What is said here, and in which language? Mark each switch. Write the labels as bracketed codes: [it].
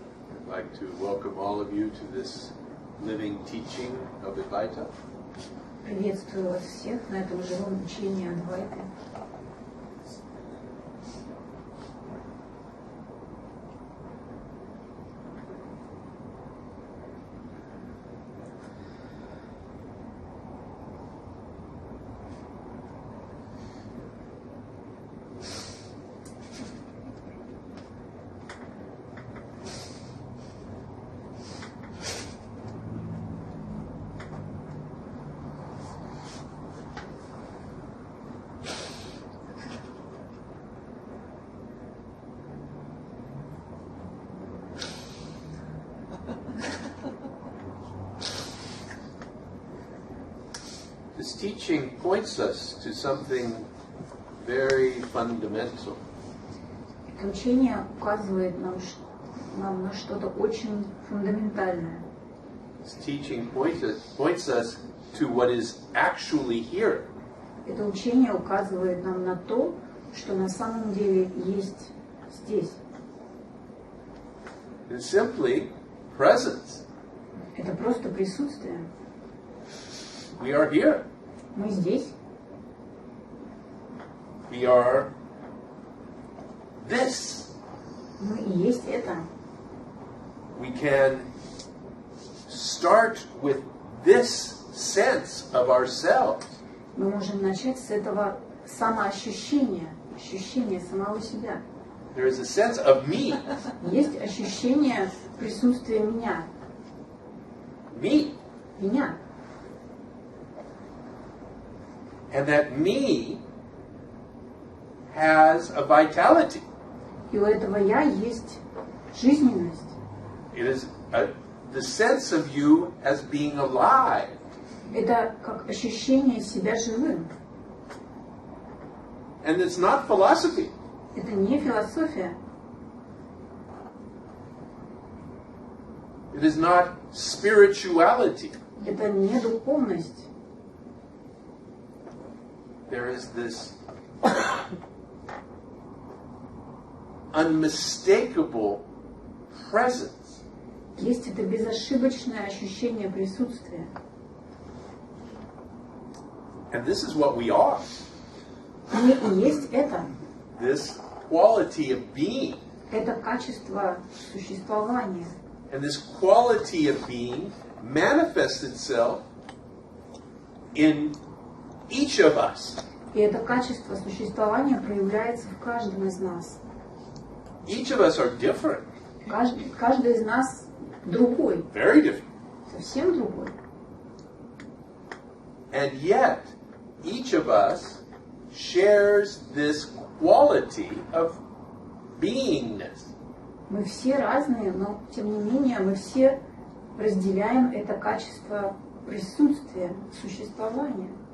[en] I'd like to welcome all of you to this living teaching of Advaita. [ru] Приветствую вас всех на этом живом учении Адвайты. [en] This teaching points us to something very fundamental. [ru] Это учение указывает нам на что-то очень фундаментальное. [en] This teaching points us to what is actually here. [ru] Это учение указывает нам на то, что на самом деле есть здесь. [en] It's simply presence. [ru] Это просто присутствие. [en] We are here. [ru] Мы здесь. [en] We are this. [ru] Мы и есть это. [en] We can start with this sense of ourselves. [ru] Мы можем начать с этого самоощущения, ощущения самого себя. [en] There is a sense of me. [ru] Есть ощущение присутствия меня. [en] Me. [ru] Меня. [en] And that me has a vitality. [ru] И у этого я есть жизненность. [en] It is the sense of you as being alive. [ru] Это как ощущение себя живым. [en] And it's not philosophy. [ru] Это не философия. [en] It is not spirituality. [ru] Это не духовность. [en] There is this unmistakable presence. [ru] Есть это безошибочное ощущение присутствия. [en] And this is what we are. [ru] Мы и есть это. [en] This quality of being. [ru] Это качество существования. [en] And this quality of being manifests itself in each of us. [ru] И это качество существования проявляется в каждом из нас. [en] Each of us are different. [ru] Каждый из нас другой. [en] Very different. [ru] Совсем другой. [en] And yet, each of us shares this quality of beingness. [ru] Мы все разные, но тем не менее мы все разделяем это качество присутствия, существования.